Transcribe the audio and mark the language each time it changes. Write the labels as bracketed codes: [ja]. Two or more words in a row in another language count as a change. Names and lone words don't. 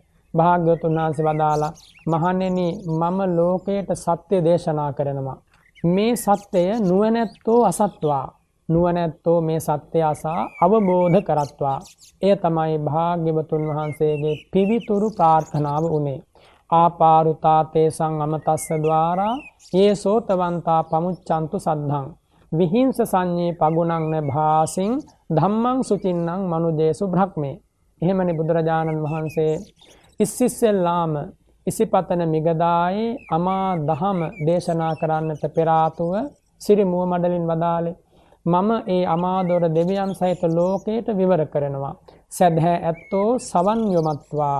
[si] භාග්‍යවතුන් වහන්සේ වදාලා, මහණෙනි, මම ලෝකයට සත්‍ය දේශනා කරනවා. මේ සත්‍යය නුවණැත්තෝ අසත්වා, නුවණැත්තෝ මේ සත්‍ය අසා අවබෝධ කරත්වා. එය තමයි භාග්‍යවතුන් වහන්සේගේ පිවිතුරු ප්‍රාර්ථනාව උනේ. [pi] ආපාරුතා තේසං අමතස්ස ద్వාරා යේ සෝතවන්තා පමුච්ඡන්තු සද්ධං විහිංස සංඤේ පගුණං න භාසින් ධම්මං සුචින්නම් මනුජේසු බ්‍රහ්මේ. [si] එහෙමනේ බුදුරජාණන් වහන්සේ ඉස්සිස්සෙල්ලාම ඉසිපතන මිගදායේ අමා දහම දේශනා කරන්නට පෙර ආතුව සිරි මුව මඩලින් වදාලේ, මම ඒ අමාදොර දෙවියන් සහිත ලෝකයට විවර කරනවා. සදහැ ඇත්තෝ සවන් යොමත්වා.